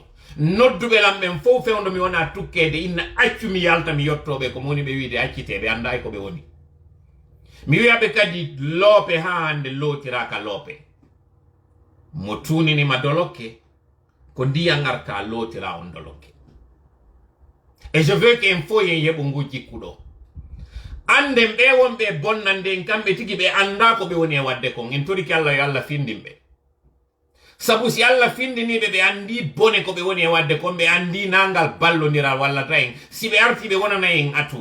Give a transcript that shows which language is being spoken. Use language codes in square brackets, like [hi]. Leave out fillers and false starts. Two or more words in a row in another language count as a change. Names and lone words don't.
[ff] nodduɓe lam ɓen fof fewndo mi wona tukkede inna accu mi yalta mi yettoɓe ko moni ɓe wiide acciteɓe anda e ko ɓe woni mi wiyaɓe kadi loope ha hande lootiraka loope mo tuninima dolokke ko ndiya garta lootira on dolokke et [fr] je veux que [ff] en fo yen yeɓo ngu jikkuɗo anden ɓe wonɓe bonnande en kamɓe tigi ɓe anda ko ɓe woni e wadde kon en toriki Allah yo Allah findinɓe sabu si Allah findiniɓe ɓe andi bone ko ɓe woni e wadde kon ɓe andi nangal ballodiral wallata en si ɓe arti ɓe wonana en atu